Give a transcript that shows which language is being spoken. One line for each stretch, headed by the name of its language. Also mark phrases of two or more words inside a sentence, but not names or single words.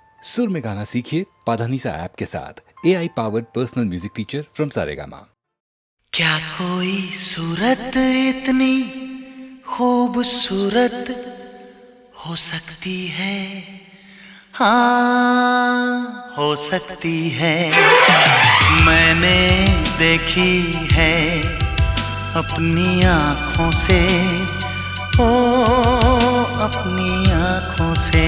Hindi: सुर में गाना सीखिए पाधानीसा ऐप के साथ।
English: AI powered personal music teacher from Saregama.
Hindi: क्या कोई सूरत इतनी खूबसूरत हो सकती है? हाँ, हो सकती है। मैंने देखी है अपनी आँखों से, ओ अपनी आँखों से।